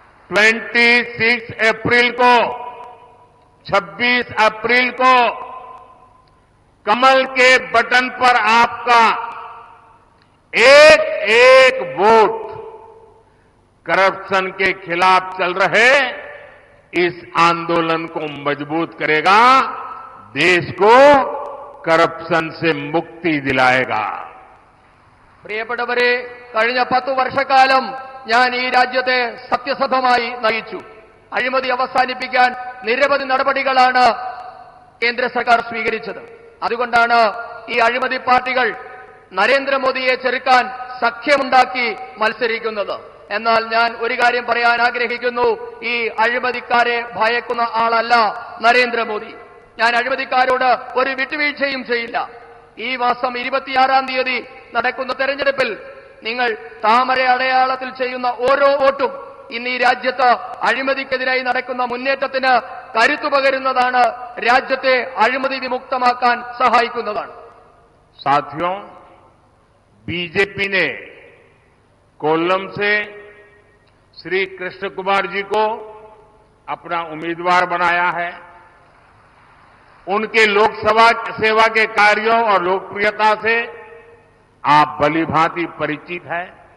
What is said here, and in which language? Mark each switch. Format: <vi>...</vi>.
<hi>26 अप्रैल को 26 अप्रैल को कमल के बटन पर आपका एक एक वोट करप्शन के खिलाफ चल रहे इस आंदोलन को मजबूत करेगा, देश को करप्शन से मुक्ति दिलाएगा.</hi> <ml>പ്രിയപ്പെട്ടവരെ, കഴിഞ്ഞ 10 വർഷക്കാലം ഞാൻ ഈ രാജ്യത്തെ സത്യസന്ധമായി നയിച്ചു. അഴിമതി അവസാനിപ്പിക്കാൻ നിരവധി നടപടികളാണ് കേന്ദ്ര സർക്കാർ സ്വീകരിച്ചത്. അതുകൊണ്ടാണ് ഈ അഴിമതി പാർട്ടികൾ നരേന്ദ്രമോദിയെ ചെറുക്കാൻ സഖ്യമുണ്ടാക്കി മത്സരിക്കുന്നത്. എന്നാൽ ഞാൻ ഒരു കാര്യം പറയാൻ ആഗ്രഹിക്കുന്നു, ഈ അഴിമതിക്കാരെ ഭയക്കുന്ന ആളല്ല നരേന്ദ്രമോദി. ഞാൻ അഴിമതിക്കാരോട് ഒരു വിട്ടുവീഴ്ചയും ചെയ്യില്ല. ഈ മാസം 26-ാം തീയതി നടക്കുന്ന തെരഞ്ഞെടുപ്പിൽ നിങ്ങൾ താമര അടയാളത്തിൽ ചെയ്യുന്ന ഓരോ വോട്ടും ഇന്ന് ഈ രാജ്യത്ത് അഴിമതിക്കെതിരായി നടക്കുന്ന മുന്നേറ്റത്തിന് കരുത്തു പകരുന്നതാണ്, രാജ്യത്തെ അഴിമതി വിമുക്തമാക്കാൻ സഹായിക്കുന്നതാണ്.</ml> <hi>साथियों, बीजेपी ने कोल्लम से श्री कृष्ण कुमार जी को अपना उम्मीदवार बनाया है. उनके लोकसभा सेवा के कार्यों और लोकप्रियता से आप भलीभांति परिचित हैं.</hi>